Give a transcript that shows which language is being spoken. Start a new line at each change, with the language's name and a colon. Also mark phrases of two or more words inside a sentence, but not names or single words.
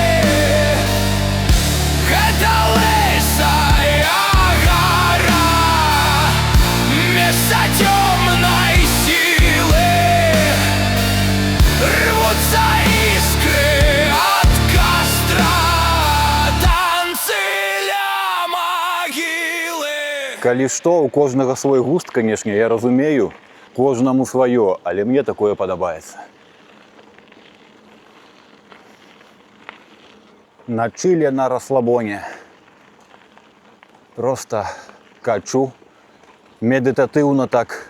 Russian: Это лысая гора, место темной силы. Рвутся искры от костра, танцы для могилы.
Belarusian: Калі што, у кожнага свой густ, канешне, я разумею, кожнаму сваё, але мне такое падабаецца.
Russian: На чиле, на расслабоне. Просто качу,
Belarusian: медытатыўна так.